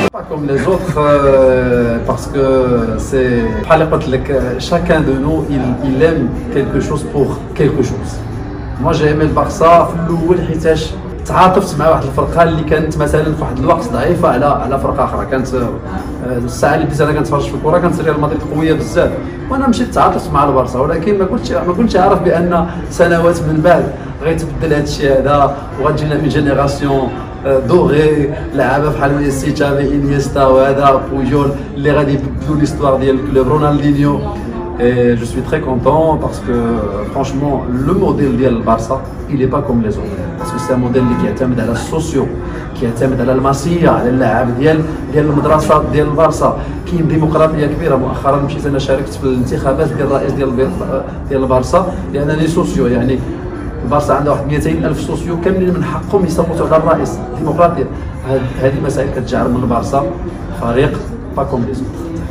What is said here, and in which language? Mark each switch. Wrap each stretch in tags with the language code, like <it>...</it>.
<fr>Comme les autres, parce que c'est chacun de nous il aime quelque chose pour quelque chose. Moi j'ai aimé le Barça</fr> <ar>في الاول حيتاش تعاطفت مع واحد الفرقه اللي كانت مثلا في واحد الوقت ضعيفه على فرقه اخرى. كانت الساعه اللي بديت انا كنتفرج في الكره كانت ريال مدريد قويه بزاف، وانا مشيت تعاطفت مع البارسا، ولكن ما كنتش عارف بان سنوات من بعد غيتبدل هذا الشيء هذا، وغتجينا اون جينيراسيون دوغي لعابه بحال ميسي، تشافي، انيستا وهذا بوجول اللي غادي يبدلوا ليستوار ديال الكلوب، رونالدينيو.</ar> <fr>Et je suis très content parce que franchement le modèle</fr> <ar>ديال البارسا</ar> <fr>il est pas comme les autres parce que c'est un modèle</fr> <ar>اللي كيعتمد على السوسيو كيعتمد على الماسيه على اللاعب ديال المدرسه ديال البارسا. كاين ديمقراطيه كبيره. مؤخرا مشيت انا شاركت في الانتخابات ديال الرئيس ديال البارسا لانني سوسيو يعني البارسا عندها واحد 200,000 سوسيو كاملين من حقهم يصوتوا على الرئيس. ديمقراطيه. هذه مسائل كتجعل من البارسا فريق با كوم لي زوطر.</ar>